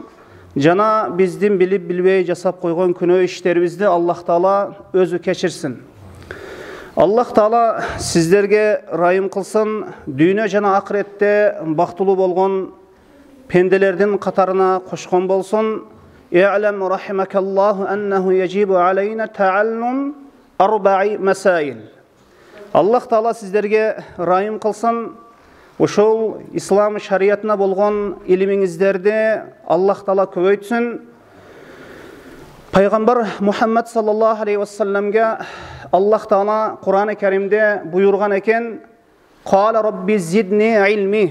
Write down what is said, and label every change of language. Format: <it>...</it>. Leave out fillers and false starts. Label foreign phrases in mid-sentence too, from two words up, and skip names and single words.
<ky>Жана биздин билип билбей жасап койгон күнөө иштерибизди Аллах Таала өзү кечирсин. Аллах Таала сиздерге райым кылсын, дүйнө жана акыретте бактылуу болгон пенделердин катарына кошкон болсун.</ky> <ar>اعلم رحمك الله أنه يجب علينا تعلم أربع مسائل.</ar> <ky>Аллах Таала сиздерге райым кылсын. Ошол ислам шариятына болгон илимиңиздерди Аллах Таала көбөйтсүн. Пайгамбар Мухаммад</ky> <ar>صلى الله عليه وسلم</ar> <ky>Аллах Таала Кур'ан-ы Каримде буйрган экен:</ky> <ar>"قال رب زدني علما."</ar>